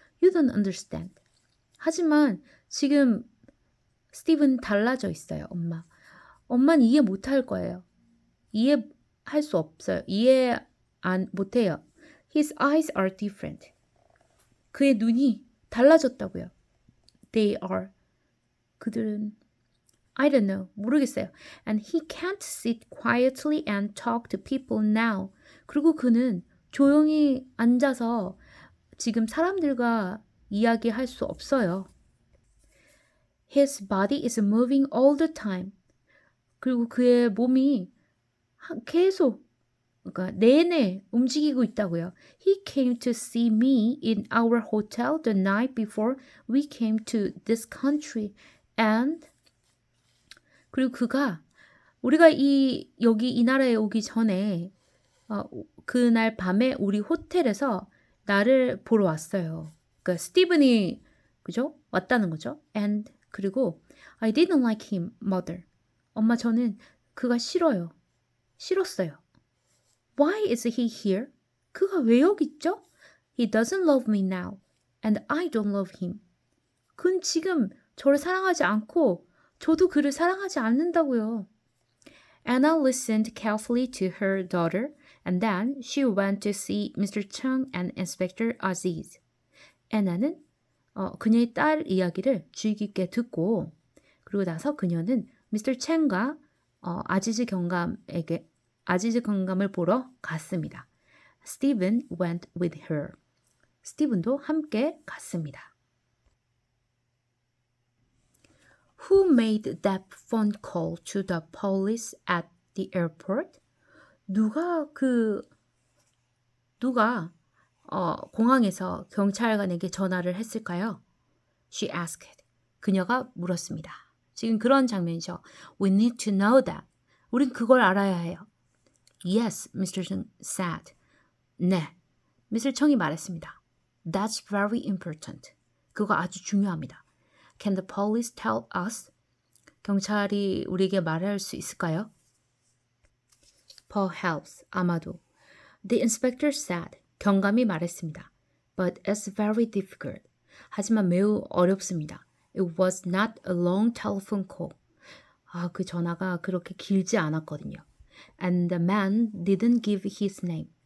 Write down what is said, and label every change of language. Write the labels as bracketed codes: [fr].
[en] You don't understand. [ko] 하지만 지금 스티븐 달라져 있어요, 엄마. 엄마는 이해 못할 거예요. 이해할 수 없어요. 못해요. [en] His eyes are different. [ko] 그의 눈이 달라졌다고요. [en] They are. [ko] 그들은 [en] I don't know. [ko] 모르겠어요. [en] And he can't sit quietly and talk to people now. [ko] 그리고 그는 조용히 앉아서 지금 사람들과 이야기할 수 없어요. [en] His body is moving all the time. [ko] 그리고 그의 몸이 계속 그러니까 내내 움직이고 있다고요. [en] He came to see me in our hotel the night before we came to this country. [ko] And 그리고 그가 우리가 여기 이 나라에 오기 전에 그날 밤에 우리 호텔에서 나를 보러 왔어요. 그러니까 스티븐이 그죠? 왔다는 거죠. [en] And [ko] 그리고 [en] I didn't like him, mother. [ko] 엄마 저는 그가 싫어요. 싫었어요. [en] Why is he here? [ko] 그가 왜 여기 있죠? [en] He doesn't love me now, and I don't love him. [ko] 그는 지금 저를 사랑하지 않고 저도 그를 사랑하지 않는다고요. [en] Anna listened carefully to her daughter, and then she went to see Mr. Chung and Inspector Aziz. [ko] 애나는 그녀의 딸 이야기를 주의 깊게 듣고 그리고 나서 그녀는 미스터 챙과 아지즈 경감을 보러 갔습니다. [en] Stephen went with her. [ko] 스티븐도 함께 갔습니다. [en] Who made that phone call to the police at the airport? [ko] 누가 공항에서 경찰관에게 전화를 했을까요? [en] She asked. [ko] 그녀가 물었습니다. 지금 그런 장면이죠. [en] We need to know that. [ko] 우린 그걸 알아야 해요. [en] Yes, Mr. Chung said. [ko] 네, Mr. 청이 말했습니다. [en] That's very important. [ko] 그거 아주 중요합니다. [en] Can the police tell us? [ko] 경찰이 우리에게 말할 수 있을까요? Perhaps, 아마도. [en] The inspector said. [ko] 경감이 말했습니다. [en] But it's very difficult. [ko] 하지만 매우 어렵습니다. [en] It was not a long telephone call. [ko] 그 전화가 그렇게 길지 않았거든요. [en] And the man didn't give his name.